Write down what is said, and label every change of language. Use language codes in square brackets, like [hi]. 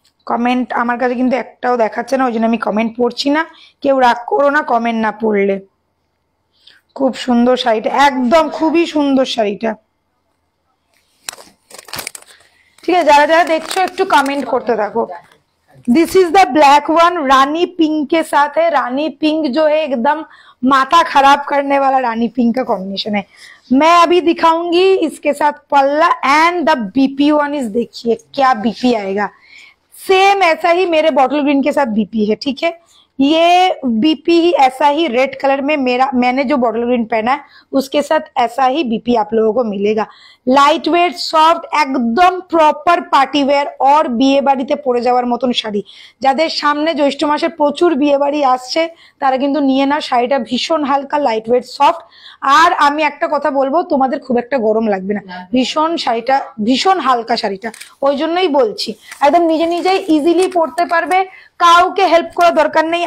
[bn] Comment আমার কাছে কিন্তু একটাও দেখাচ্ছে না, ওই জন্য আমি কমেন্ট পড়ছি না, কেউ রাগ করো না কমেন্ট না পড়লে। খুব সুন্দর শাড়িটা, একদম খুবই সুন্দর শাড়িটা। ঠিক আছে, যারা যারা দেখছো একটু কমেंट করতে থাको। [en] this is the black one, [hi] Rani pink के साथ है। रानी पिंक जो है एकदम माथा खराब करने वाला रानी पिंक का कॉम्बिनेशन है। मैं अभी दिखाऊंगी इसके साथ पल्ला [en] and the BP one is, [hi] देखिए क्या बीपी आएगा। सेम ऐसा ही मेरे बॉटल ग्रीन के साथ बीपी है, ठीक है। ये बीपी ही ऐसा ही रेड कलर में मैंने जो बॉटल ग्रीन पहना है उसके साथ ऐसा ही बीपी आप लोगों को मिलेगा। लाइट वेट सॉफ्ट, एकदम प्रॉपर पार्टी वेयर और [bn] বিয়ে বাড়িতে পরে যাওয়ার মতন শাড়ি। যাদের সামনে জ্যৈষ্ঠ মাসে প্রচুর বিয়ে বাড়ি আসছে তারা কিন্তু নিয়ে না, শাড়িটা ভীষণ হালকা, লাইট ওয়েট সফট। আর আমি একটা কথা বলবো, তোমাদের খুব একটা গরম লাগবে না, ভীষণ শাড়িটা ভীষণ হালকা শাড়িটা, ওই জন্যই বলছি একদম নিজে নিজেই ইজিলি পরতে পারবে, কাউকে হেল্প করার দরকার নেই।